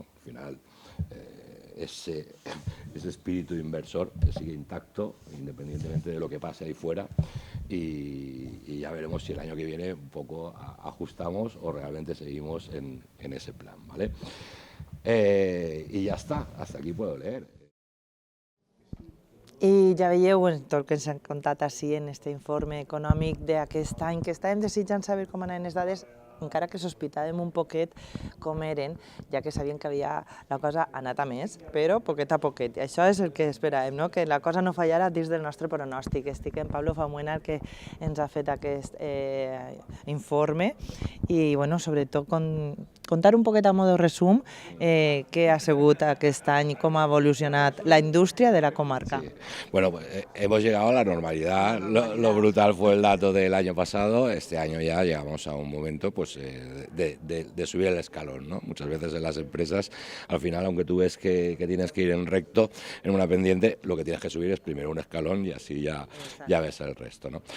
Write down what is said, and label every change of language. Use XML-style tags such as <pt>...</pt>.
<es>Al final, ese espíritu inversor sigue intacto, independientemente de lo que pase ahí fuera, y ya veremos si el año que viene un poco ajustamos o realmente seguimos en ese plan, ¿vale?</es> <ca>I ja està,</ca> <es>hasta aquí puedo leer.</es> <ca>I ja veieu tot el que ens han contat així en aquest informe econòmic d'aquest any, que estàvem desitjant saber com anaven les dades, encara que sospitàvem un poquet com eren, ja que sabíem que la cosa ha anat a més, però poquet a poquet. I això és el que esperàvem, no? Que la cosa no fallara dins del nostre pronòstic. Estic en Pablo Famuena, que ens ha fet aquest informe, i bueno, sobretot contar un poquet a modo resum què ha sigut aquest any i com ha evolucionat la indústria de la comarca. Sí.</ca> <es>Bueno, pues, hemos llegado a la normalidad. Lo brutal fue el dato del año pasado. Este año ya llegamos a un momento pues de subir el escalón, ¿no? Muchas veces en las empresas, al final, aunque tú ves que tienes que ir en recto, en una pendiente, lo que tienes que subir es primero un escalón y así ya ves el resto, ¿no?</es>